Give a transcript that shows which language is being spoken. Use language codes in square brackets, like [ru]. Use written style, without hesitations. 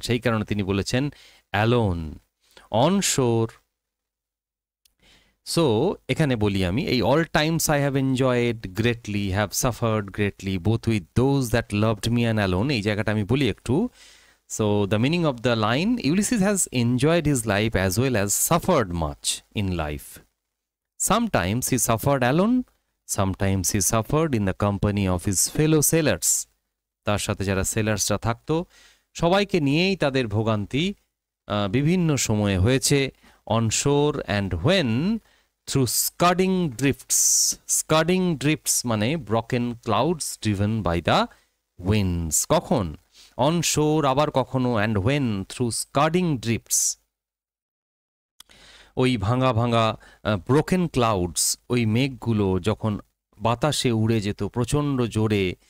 [bn] সেই কারণে তিনি বলেছেন [en] Alone. On shore, so এখানে বলি আমি, এই all times I have enjoyed greatly, have suffered greatly, both with those that loved me and alone, [bn] এই জায়গাটা আমি বলি একটু। [en] So the meaning of the line, Ulysses has enjoyed his life as well as suffered much in life. Sometimes he suffered alone, sometimes he suffered in the company of his fellow sailors. [bn] তার সাথে যারা সেলার্সরা থাকতো, সবাইকে নিয়েই তাদের ভোগান্তি বিভিন্ন সময়ে হয়েছে। [en] on shore and when through scudding drifts, scudding drifts মানে broken clouds driven by the winds, কখন on shore, আবার কখনো and when through scudding drifts, ওই ভাঙা ভাঙা broken clouds, [bn] ওই মেঘগুলো যখন বাতাসে উড়ে যেত প্রচণ্ড জোরে।